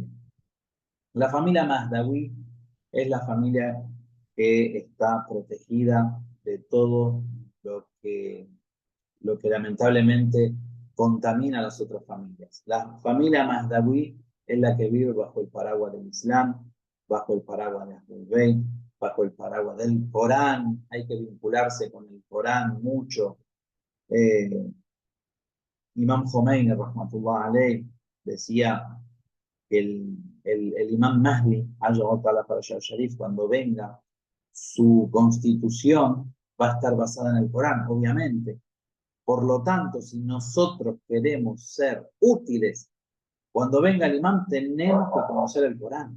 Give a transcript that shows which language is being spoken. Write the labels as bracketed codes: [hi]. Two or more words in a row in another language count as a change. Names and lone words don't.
[es] La familia Mahdawi es la familia que está protegida de todo lo que lamentablemente contamina a las otras familias. La familia Mahdawi es la que vive bajo el paraguas del Islam, bajo el paraguas de Ahlul Bayt, bajo el paraguas del Corán. Hay que vincularse con el Corán mucho. Imam Khomeini, [ar] رحمة الله عليه, [es] decía que el Imam Mahdi, Sharif, cuando venga, su constitución va a estar basada en el Corán, obviamente. Por lo tanto, si nosotros queremos ser útiles, cuando venga el imán tenemos que conocer el Corán.